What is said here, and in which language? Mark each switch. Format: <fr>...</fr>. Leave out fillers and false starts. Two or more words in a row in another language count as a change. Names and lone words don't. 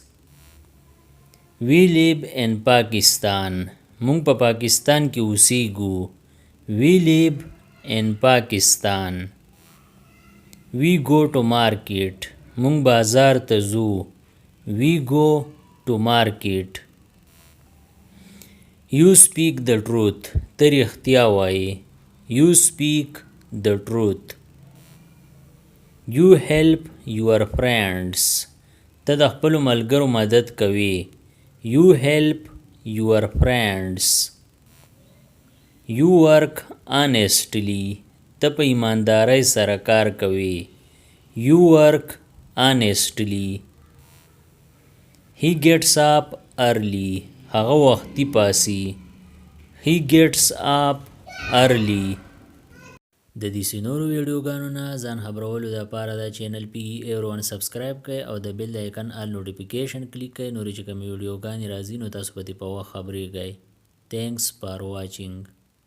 <en>We live in Pakistan.</en> <ps>مونږ په پاکستان کې اوسیږو.</ps> <en>We live in Pakistan. We go to market.</en> <ps>مونږ بازار ته ځو.</ps> <en>We go to market. You speak the truth.</en> <ps>ته رښتیا وایې.</ps> <en>You speak the truth. You help your friends.</en> <ps>ته د خپلو ملګرو مدد کوي.</ps> <en>You help your friends. You work honestly.</en> <ps>ته په ایماندارۍ سره کار کوي.</ps> <en>You work honestly. He gets up early.</en> <ps>هغه وختي پاسي.</ps> <en>He gets up early.</en> <ps>د دې نورو ویډیوګانو نه ځان خبرولو دپاره دا چینل PE سبسکرایب کړئ او د بیل د آیکن</ps> <en>all notification</en> <ps>کلیک کړئ. نورې چې کومې ویډیوګانې راځي نو تاسو په دې په وخت خبریږئ.</ps> <en>Thanks for watching.</en>